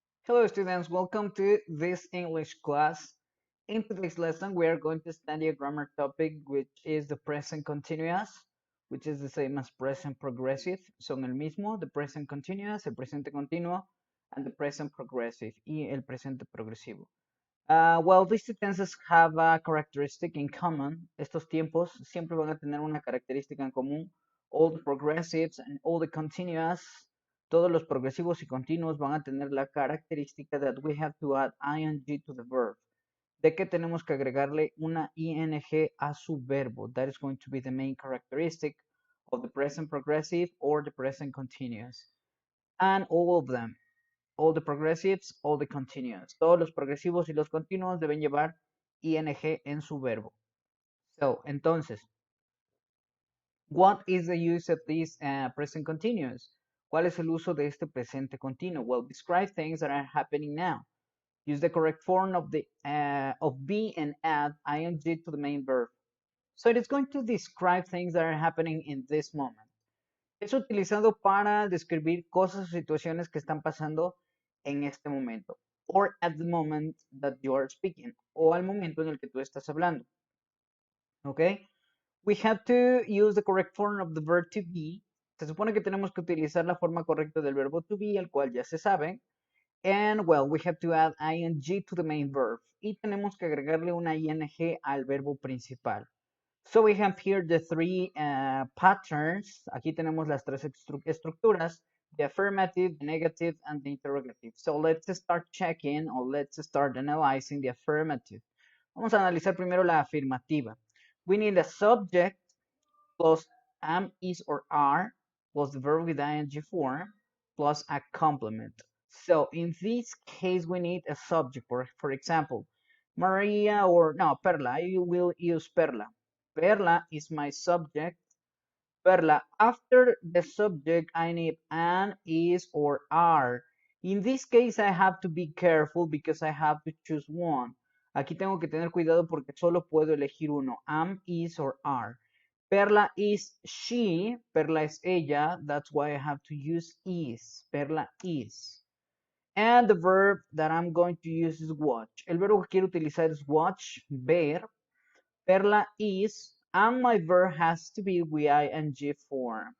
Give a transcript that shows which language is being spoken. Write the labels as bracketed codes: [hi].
[en] Hello students, welcome to this English class. In today's lesson, we are going to study a grammar topic which is the present continuous, which is the same as present progressive. [es] Son el mismo, [en] the present continuous, [es] el presente continuo, [en] and the present progressive, [es] y el presente progresivo. [en] Well, these two tenses have a characteristic in common. [es] Estos tiempos siempre van a tener una característica en común. [en] All the progressives and all the continuous, [es] todos los progresivos y continuos van a tener la característica [en] that we have to add ing to the verb. [es] De que tenemos que agregarle una ing a su verbo. [en] That is going to be the main characteristic of the present progressive or the present continuous. And all of them, all the progressives, all the continuous. [es] Todos los progresivos y los continuos deben llevar ing en su verbo. [en] So, [es] entonces, [en] what is the use of this present continuous? [es] ¿Cuál es el uso de este presente continuo? [en] Well, describe things that are happening now. Use the correct form of be and add ing to the main verb. So it is going to describe things that are happening in this moment. [es] Es utilizado para describir cosas o situaciones que están pasando en este momento. [en] Or at the moment that you are speaking. [es] O al momento en el que tú estás hablando. [en] Okay? We have to use the correct form of the verb to be. [es] Se supone que tenemos que utilizar la forma correcta del verbo to be, el cual ya se sabe. [en] And well, we have to add ing to the main verb. [es] Y tenemos que agregarle una ing al verbo principal. [en] So we have here the three patterns. [es] Aquí tenemos las tres estructuras, [en] the affirmative, the negative, and the interrogative. So let's start checking or let's start analyzing the affirmative. [es] Vamos a analizar primero la afirmativa. [en] We need a subject plus am, is, or are plus the verb with ing form plus a complement. So in this case, we need a subject. For example, Maria or no, Perla. I will use Perla. Perla is my subject. Perla, after the subject, I need an, is, or are. In this case, I have to be careful because I have to choose one. [es] Aquí tengo que tener cuidado porque solo puedo elegir uno, [en] am, is, or are. Perla is she, [es] Perla es ella, [en] that's why I have to use is. Perla is. And the verb that I'm going to use is watch. [es] El verbo que quiero utilizar es [en] watch, [es] ver. [en] Perla is, and my verb has to be with ing form.